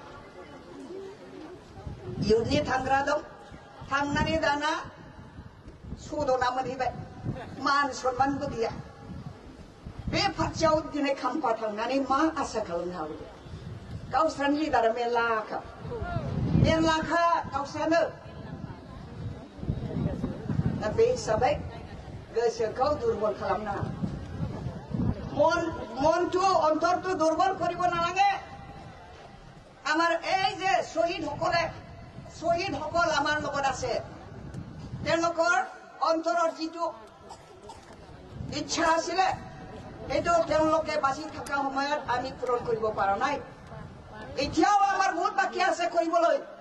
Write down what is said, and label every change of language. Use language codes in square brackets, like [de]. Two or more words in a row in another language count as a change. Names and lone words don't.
[brx] इउथनि थांग्रा दं थांनानै दाना सदना मोनहैबाय मान सनमानबो गैया बे पार्टियाव दिनै खाम्फा थांनानै मा आसा खालामनो हागौ गावस्रानि लिडारा मेरलाखा गावस्रानो दा बे हिसाबै गोसोखौ दुर्बल खालामनाङा [as] মনটো অন্তৰটো দুৰ্বল কৰিব নালাগে আমাৰ এই যে শ্বহীদসকল আমাৰ লগত আছে তেওঁলোকৰ অন্তৰৰ যিটো ইচ্ছা আছিলে সেইটো তেওঁলোকে বাজি থকা সময়ত আমি পূৰণ কৰিব পৰা নাই এতিয়াও আমাৰ বহুত বাকী আছে কৰিবলৈ